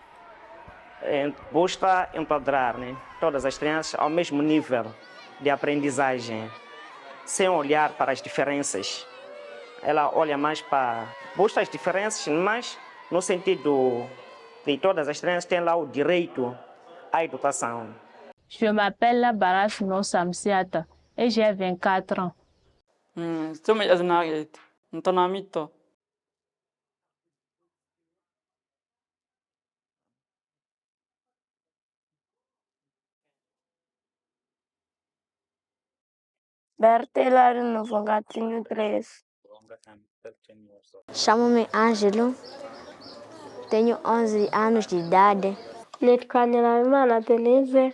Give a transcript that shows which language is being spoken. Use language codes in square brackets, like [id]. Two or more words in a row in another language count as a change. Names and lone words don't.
[pt] Busca enquadrar, né, todas as crianças ao mesmo nível de aprendizagem, sem olhar para as diferenças. Ela olha mais para... busca as diferenças, mas no sentido de todas as crianças têm lá o direito à educação. [fr] Je m'appelle Baras No Samsiata et j'ai 24 ans. Bertela no Gatinho 3. [pt] Chamo-me Ângelo, tenho 11 anos de idade. Netkanela Denise.